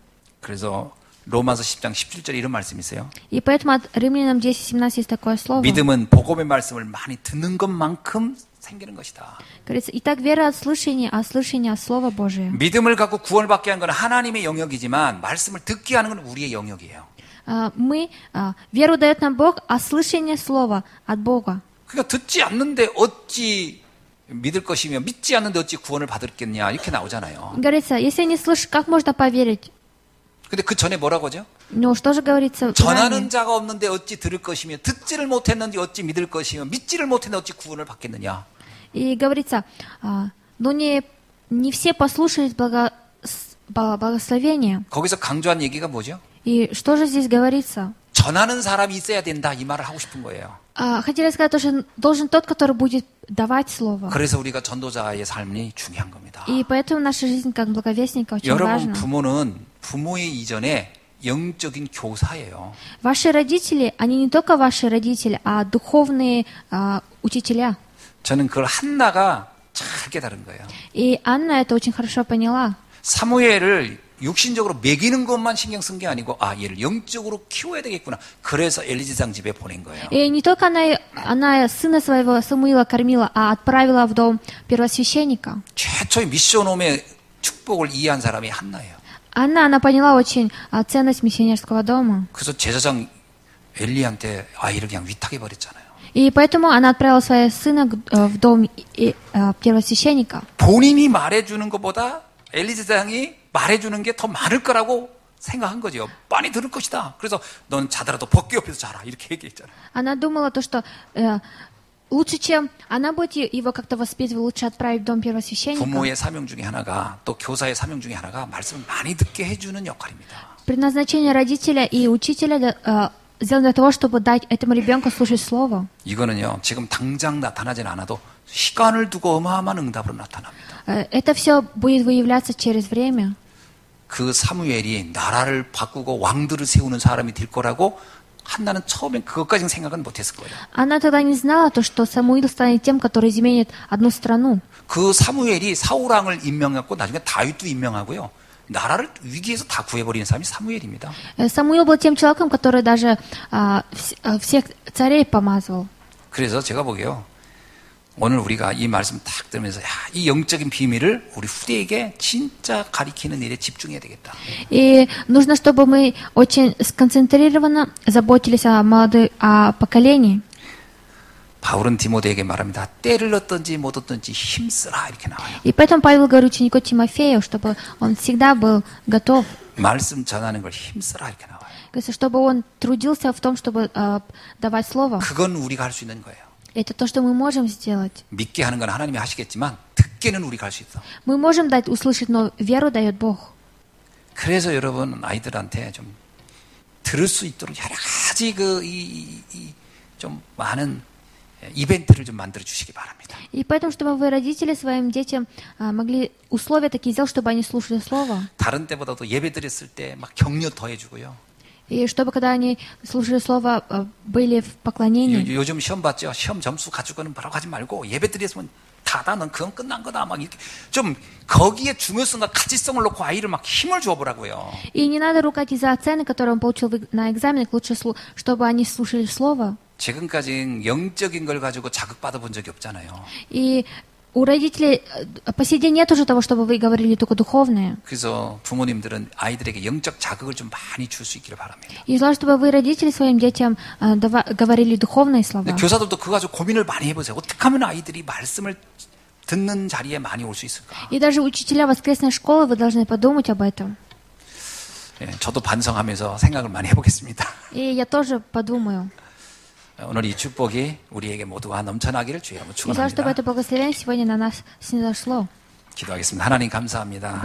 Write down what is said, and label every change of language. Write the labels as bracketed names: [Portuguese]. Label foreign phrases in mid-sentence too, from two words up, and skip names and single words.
[Korean] 그래서 로마서 10장 17절에 이런 말씀이 있어요. [Russian] И поэтому от Римлянам 10:17 есть такое слово. [Korean] 믿음은 복음의 말씀을 많이 듣는 것만큼 생기는 것이다. [Russian] Говорится, итак, вера от слышания, а слышание от Слова Божия. [Korean] 믿음을 갖고 구원을 받게 하는 건 하나님의 영역이지만 말씀을 듣게 하는 건 우리의 영역이에요. [Russian] Веру дает нам Бог, а слышание Слова от Бога. [Korean] 그러니까 듣지 않는데 어찌 믿을 것이며 믿지 않는데 어찌 구원을 받을겠냐 이렇게 나오잖아요. [Russian] Говорится, если не слышишь, как можно поверить? [Korean] 근데 그 전에 뭐라고 하죠? [Russian] Ну, что же говорится? [Korean] 전하는 자가 없는데 어찌 들을 것이며 듣지를 못했는지 어찌 믿을 것이며 믿지를 못했는데 어찌 구원을 받겠느냐. [Russian] И говорится, но не все послушались благословения. [Korean] 거기서 강조한 얘기가 뭐죠? [Russian] И что же здесь говорится? [Korean] 전하는 사람이 있어야 된다 이 말을 하고 싶은 거예요. [Russian] Хотели сказать, что должен тот, который будет давать слово. [Korean] 그래서 우리가 전도자의 삶이 중요한 겁니다. [Russian] И поэтому наша жизнь как благовестника очень [Korean] 여러분 [Russian] важна. [Korean] 부모는 부모의 이전에 영적인 교사예요. [Russian] Ваши родители, они не только ваши родители, а духовные учителя. [Korean] 저는 그걸 한나가 잘 깨달은 거예요. [Russian] И Анна это очень хорошо поняла. [Korean] 사무엘을 육신적으로 먹이는 것만 신경 쓴 게 아니고 얘를 영적으로 키워야 되겠구나. 그래서 엘리제상 집에 보낸 거예요. [Russian] И не только она сына своего Самуила кормила, а отправила в дом первосвященника. [Korean] 최초의 미션홈의 축복을 이해한 사람이 한나예요. [Russian] Она поняла очень ценность миссионерского дома. [Korean] 그래서 제사장 엘리한테 아이를 그냥 위탁해 버렸잖아요. [Russian] И поэтому она отправила своего сына в дом первосвященника. [Korean] 본인이 말해주는 것보다 엘리제상이 말해주는 게 더 많을 거라고 생각한 거죠. 많이 들을 것이다. 그래서 넌 자더라도 법궤 옆에서 자라 이렇게 얘기했잖아요. [Russian] Она думала то, что лучше, чем она будет его как-то воспитывать, лучше отправить в дом первосвященника. [Korean] 부모의 사명 중에 하나가 또 교사의 사명 중에 하나가 말씀을 많이 듣게 해주는 역할입니다. [Russian] Предназначение родителя и учителя сделано для того, чтобы дать этому ребенку слушать слово. [Korean] 이거는요, 지금 당장 나타나진 않아도 시간을 두고 어마어마한 응답으로 나타납니다. [Russian] Это все будет выявляться через время. [Korean] 그 사무엘이 나라를 바꾸고 왕들을 세우는 사람이 될 거라고 한나는 처음엔 그것까지는 생각은 못했을 거예요. [Russian] Она тогда не знала то, что Самуил станет тем, который изменит одну страну. [Korean] 그 사무엘이 사울왕을 임명했고 나중에 다윗도 임명하고요. 나라를 위기에서 다 구해버리는 사람이 사무엘입니다. [Russian] Самуил был тем человеком, который даже всех царей помазывал. [Korean] 그래서 제가 보기에요. 오늘 우리가 이 말씀 딱 들으면서 이 영적인 비밀을 우리 후대에게 진짜 가리키는 일에 집중해야 되겠다. [Russian] И нужно, чтобы мы очень сконцентрированно заботились о поколении. [Korean] 바울은 디모데에게 말합니다. 때를 얻든지 못 얻든지 힘쓰라 이렇게 나와요. [Russian] И поэтому Павел говорит ученику Тимофею, чтобы он всегда был готов, [Korean] 말씀 전하는 걸 힘쓰라 이렇게 나와요. [Russian] чтобы он трудился в том, чтобы давать слово. [Korean] 그건 우리가 할 수 있는 거예요. [Russian] Это то, что мы можем сделать. [Korean] 믿게 하는 건 하나님이 하시겠지만 듣게는 우리가 할 수 있어. [Russian] Мы можем дать услышать, но веру дает Бог. [Korean] 그래서 여러분 아이들한테 좀 들을 수 있도록 여러 가지 좀 많은 이벤트를 좀 만들어 주시기 바랍니다. [Russian] И поэтому, чтобы вы, родители, своим детям могли условия такие сделать, чтобы они слушали слово. [Korean] 다른 때보다도 예배 드렸을 때 막 격려 더 해주고요. [Russian] И чтобы, когда они слушали слово, были в поклонении. [Korean] 요즘 시험 봤죠? 시험 점수 가지고는 바로 가지 말고 예배 드렸으면 다다 넌 그건 끝난 거다 막 이렇게 좀 거기에 중요성과 가치성을 놓고 아이를 막 힘을 줘보라고요. [Russian] И не надо ругать из-за оценок, которые он получил на экзаменах. Лучше, чтобы они слушали слово. [Korean] 지금까지 영적인 걸 가지고 자극받아 본 적이 없잖아요. [Russian] И у родителей по сей день нет уже того, чтобы вы говорили только духовное. [Korean] 그래서 부모님들은 아이들에게 영적 자극을 좀 많이 줄 수 있기를 바랍니다. [Russian] И желаю, чтобы вы, родители, своим детям говорили духовные слова. [Korean] 교사들도 그거 가지고 고민을 많이 해보세요. 어떻게 하면 아이들이 말씀을 듣는 자리에 많이 올 수 있을까? [Russian] И даже учителя воскресной школы, вы должны подумать об этом. [Korean] 저도 반성하면서 생각을 많이 해보겠습니다. [Russian] И я тоже подумаю. [Korean] 오늘 이 축복이 우리에게 모두가 넘쳐나기를 주의 이름으로 [Russian] И желаю, чтобы [Korean] 축원합니다. [Russian] это благословение сегодня на нас снизошло. [Korean] 기도하겠습니다. 하나님 감사합니다.